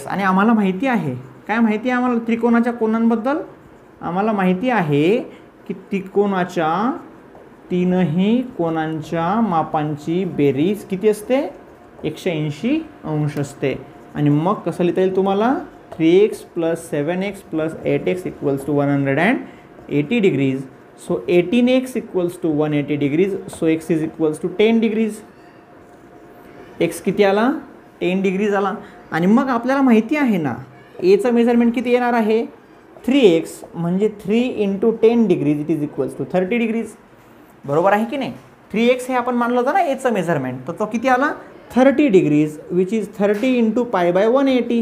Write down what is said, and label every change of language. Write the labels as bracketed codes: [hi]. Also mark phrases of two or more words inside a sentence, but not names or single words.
[mr] आणि आम्हाला माहिती आहे, काय माहिती आहे आम्हाला त्रिकोणाच्या कोनांबद्दल, आम्हाला माहिती आहे की त्रिकोणाच्या तीनही कोनांच्या मापांची बेरीज किती असते 180 अंश असते. आणि मग कसं लिहिता येईल तुम्हाला 3x + 7x + 8x = 180 degrees. [en] So 18x = 180 degrees. So x = 10 degrees. [mr] x किती आला 10 डिग्रीज आला. आणि मग आपल्याला माहिती आहे ना एचं मेजरमेंट किती येणार आहे 3x म्हणजे 3 × 10 डिग्रीज = 30 डिग्रीज. बरोबर आहे की नाही. 3x हे आपण मानलं होतं ना एचं मेजरमेंट, तर तो किती आला 30 डिग्रीज [en] which is [mr] 30 × π/180.